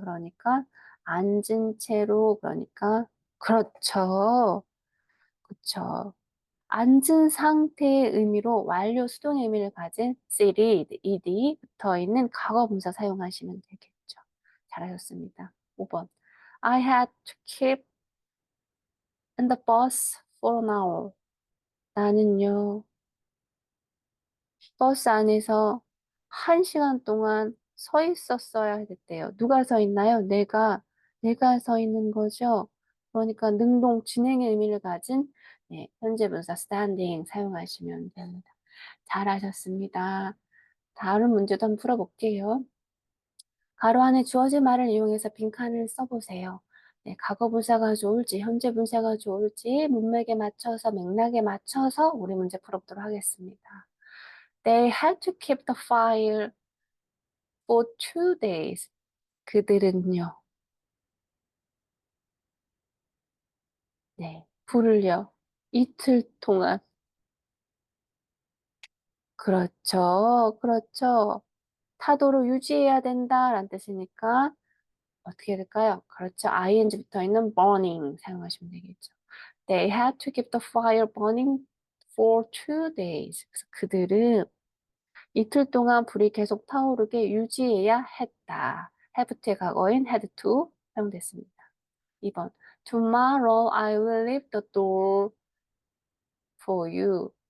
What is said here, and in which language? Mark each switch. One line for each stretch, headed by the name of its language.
Korean: 그러니까 앉은 채로 그러니까 그렇죠. 그쵸. 앉은 상태의 의미로 완료 수동의 의미를 가진 seated, ed 붙어 있는 과거 분사 사용하시면 되겠죠. 잘하셨습니다. 5번.
English: I had to keep in the bus for an hour.
Korean: 나는요, 버스 안에서 1시간 동안 서 있었어야 했대요. 누가 서 있나요? 내가 서 있는 거죠. 그러니까 능동 진행의 의미를 가진 현재 분사 standing 사용하시면 됩니다. 잘하셨습니다. 다른 문제도 한번 풀어볼게요. 가로 안에 주어진 말을 이용해서 빈칸을 써보세요. 네, 과거 분사가 좋을지, 현재 분사가 좋을지, 문맥에 맞춰서, 맥락에 맞춰서 우리 문제 풀어보도록 하겠습니다.
English: They had to keep the fire for 2 days.
Korean: 그들은요, 네, 불을요, 이틀 동안. 그렇죠, 그렇죠. 타도로 유지해야 된다라는 뜻이니까 어떻게 될까요? 그렇죠. ing 붙어 있는 burning 사용하시면 되겠죠.
English: They had to keep the fire burning for 2 days.
Korean: 그래서 그들은 이틀 동안 불이 계속 타오르게 유지해야 했다. have의 과거인 had to 사용됐습니다. 2번.
English: Tomorrow I will leave the door for you.